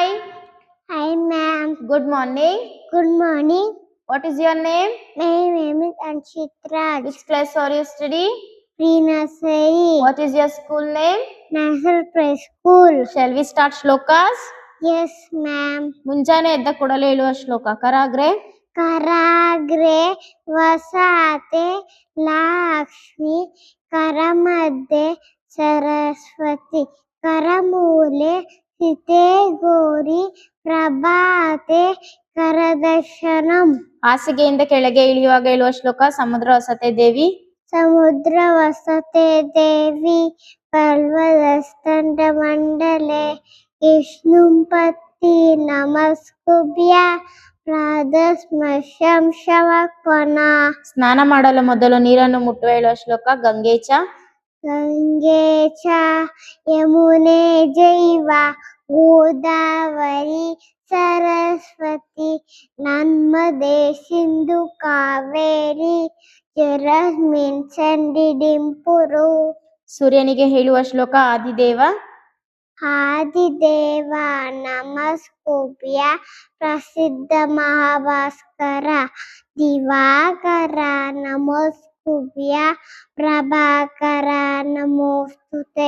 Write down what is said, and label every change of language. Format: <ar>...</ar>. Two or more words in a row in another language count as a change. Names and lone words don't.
<en>Hi, ma'am. good morning. Good morning. What is your name? My name is Anshitra. Which class are you study? Pre-nursery. What is your school name? National Preschool. Shall we start shlokas? Yes, ma'am.</en> <kn>ಮುಂಜಾನೆ ಎದ್ದ ಕೂಡಲೇ ಹೇಳುವ ಶ್ಲೋಕ ಕರಾಗ್ರೆ</kn> <sa>कराग्रे वसते लक्ष्मीः करमध्ये सरस्वती करमूले स्थिता गौरी प्रभाते करदर्शनम्.</sa> <kn>ಹಾಸಿಗೆಯಿಂದ ಕೆಳಗೆ ಇಳಿಯುವಾಗ ಹೇಳುವ ಶ್ಲೋಕ</kn> <sa>ಸಮುದ್ರ ವಸತೆ ದೇವಿ ಸಮುದ್ರ ವಸತೆ ದೇವಿ ಪರ್ವತಸ್ತಂಡ ಮಂಡಲೆ ವಿಷ್ಣುಂ ಪತ್ತಿ ನಮಸ್ಕುಭ್ಯ ಪ್ರಾದಸ್ಮಶಂ ಶವಕ್ವನ.</sa> <kn>ಸ್ನಾನ ಮಾಡಲು ಮೊದಲು ನೀರನ್ನು ಮುಟ್ಟುವ ಹೇಳುವ ಶ್ಲೋಕ ಗಂಗೇಚ</kn> <sa>ಗಂಗೆ ಚ ಯಮುನೆ ಜೈವ ಗೋದಾವರಿ ಸರಸ್ವತಿ ನರ್ಮದೆ ಸಿಂಧು ಕಾವೇರಿ ಜಲಸ್ಮಿನ್ ಸನ್ನಿಧಿಂಪುರು.</sa> <kn>ಸೂರ್ಯನಿಗೆ ಹೇಳುವ ಶ್ಲೋಕ ಆದಿದೇವ</kn> <sa>ಆದಿದೇವ ನಮಸ್ಕುಭ್ಯ ಪ್ರಸಿದ್ಧ ಮಹಾಭಾಸ್ಕರ ದಿವಾಕರ ನಮಸ್ಕುಭ್ಯ ಪ್ರಭಾಕರ ನಮೋಸ್ತುತೆ.</sa>